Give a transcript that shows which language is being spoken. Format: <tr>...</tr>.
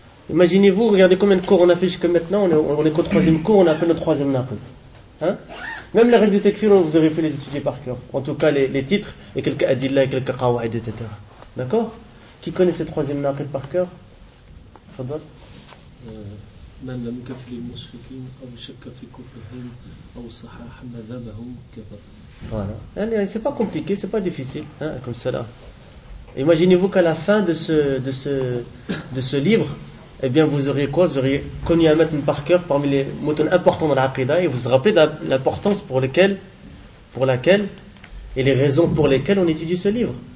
<fr>Imaginez-vous, regardez combien de cours on a fait jusqu'à maintenant. On est qu'au troisième cours, on a fait le troisième naqid. Hein? Même les règles du takfir, vous aurez fait les étudier par cœur. En tout cas, les titres, et quelques adillah, et quelques qawaïd, etc. D'accord ? Qui connaît ce troisième naqid par cœur ? Fadal ?</fr> <ar>من لم يكفر المشركين أو شك في كفرهم أو صحح مذهبهم كفر.</ar> <fr>Voilà. يعني c'est pas compliqué, c'est pas difficile, hein, comme cela. Imaginez-vous qu'à la fin de ce livre, eh bien vous auriez quoi? Vous auriez connu un matn par cœur parmi les moutons importants dans l'aqida et vous vous rappelez l'importance pour laquelle et les raisons pour lesquelles on étudie ce livre.</fr>